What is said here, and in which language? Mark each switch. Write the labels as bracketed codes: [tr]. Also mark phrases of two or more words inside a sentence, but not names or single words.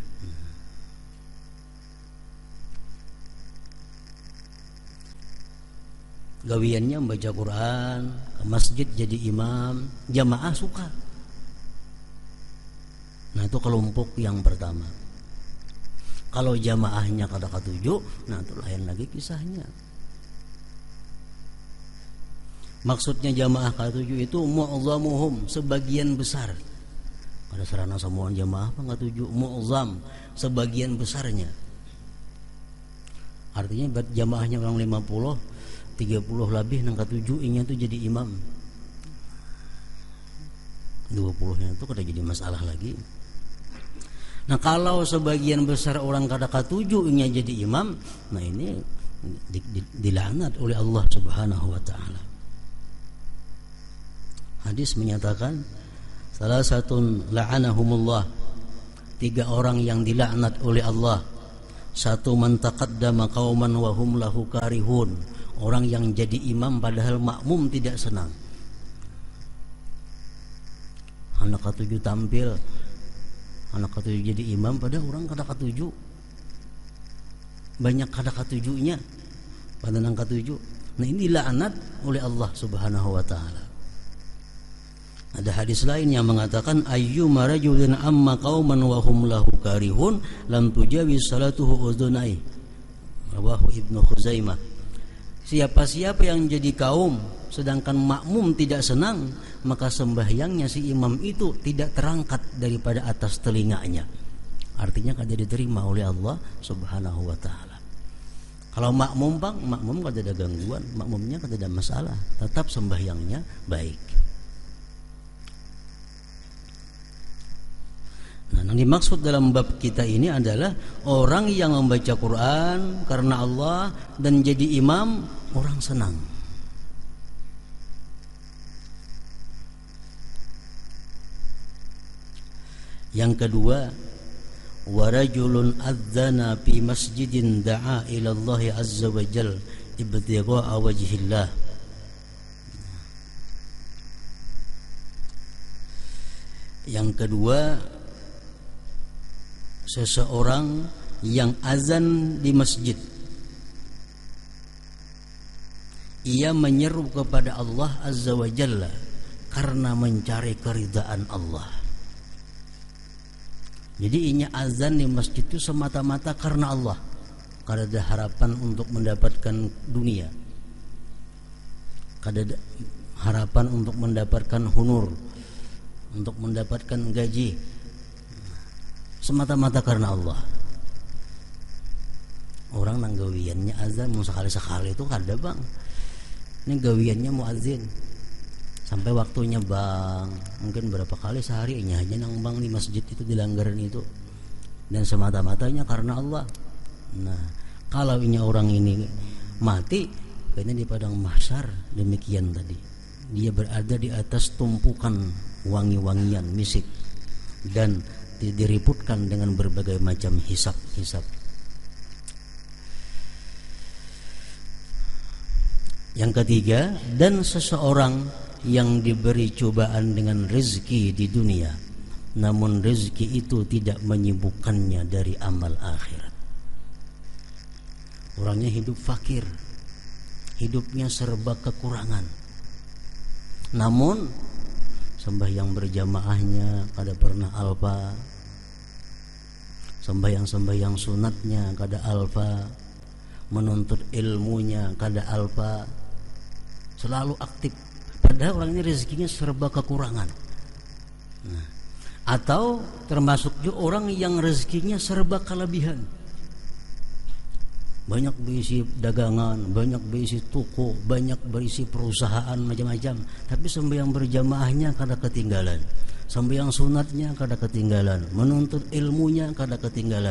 [bjn] Gawiannya membaca Quran, ke masjid jadi imam, jamaah suka. [id] Nah, itu kelompok yang pertama. [bjn] Kalau jamaahnya kada katuju, nah itu lain lagi kisahnya. Maksudnya jamaah katuju itu mu'zamuhum, sebagian besar. Pada sarana semua jamaah apa katuju, mu'zam, sebagian besarnya. Artinya jamaahnya orang 50, 30 lebih nang katuju inya tuh jadi imam. 20-nya itu kada jadi masalah lagi. Nah, kalau sebagian besar orang kada katuju inya jadi imam, nah ini dilaknat oleh Allah [ar] سبحانه وتعالى. [id] Hadis menyatakan, salah satu la'anahumullah, 3 orang yang dilaknat oleh Allah. [ar] ١، من تقدم قوما وهم له كارهون, [id] Orang yang jadi imam padahal makmum tidak senang. [bjn] Anak ketujuh tampil, anak ketujuh jadi imam padahal orang kada ketujuh. Banyak kada ketujuhnya pada nang ketujuh. [id] Nah, ini laknat oleh Allah [ar] سبحانه وتعالى. [id] Ada hadis lain yang mengatakan [ar] أيما رجل أم قوما وهم له كارهون لم تجاوز صلاته أذنيه. رواه ابن خزيمة. [id] Siapa-siapa yang jadi kaum sedangkan makmum tidak senang, maka sembahyangnya si imam itu tidak terangkat daripada atas telinganya. [bjn] Artinya kada diterima oleh Allah [ar] سبحانه وتعالى. [bjn] Kalau makmum bang, makmum kada ada gangguan, makmumnya kada ada masalah, tetap sembahyangnya baik. [id] Nah, yang dimaksud dalam bab kita ini adalah orang yang membaca Quran karena Allah dan jadi imam, orang senang. Yang kedua, [ar] ورجل أذن في مسجد دعا إلى الله عز وجل ابتغاء وجه الله. [id] Yang kedua, seseorang yang azan di masjid, ia menyeru kepada Allah [ar] عز وجل [id] karena mencari keridaan Allah. [bjn] Jadi inya azan di masjid itu semata-mata karena Allah, kada ada harapan untuk mendapatkan dunia, kada ada harapan untuk mendapatkan honor, untuk mendapatkan gaji, semata-mata karena Allah. Orang nang gawiannya azan mau sekali-sekali itu kada bang. Ini gawiannya muazin sampai waktunya bang, mungkin berapa kali sehari hanya nang bang di masjid itu di langgaran itu, dan semata-matanya karena Allah. [id] Nah, kalau ini orang ini mati kayaknya di padang mahsyar demikian tadi, dia berada di atas tumpukan wangi-wangian misik dan diriputkan dengan berbagai macam hisab-hisab. Yang ketiga, dan seseorang yang diberi cobaan dengan rezeki di dunia, namun rezeki itu tidak menyibukkannya dari amal akhirat. [bjn] Orangnya hidup fakir, hidupnya serba kekurangan, namun sembahyang berjamaahnya kada pernah alfa, sembahyang sunatnya kada alfa, menuntut ilmunya kada alfa, [id] selalu aktif, padahal orangnya rezekinya serba kekurangan. [bjn] Nah, atau termasuk juga orang yang rezekinya serba kelebihan, banyak berisi dagangan, banyak berisi toko, banyak berisi perusahaan macam-macam, tapi sembahyang berjamaahnya kada ketinggalan, sembahyang sunatnya kada ketinggalan, menuntut ilmunya kada ketinggalan.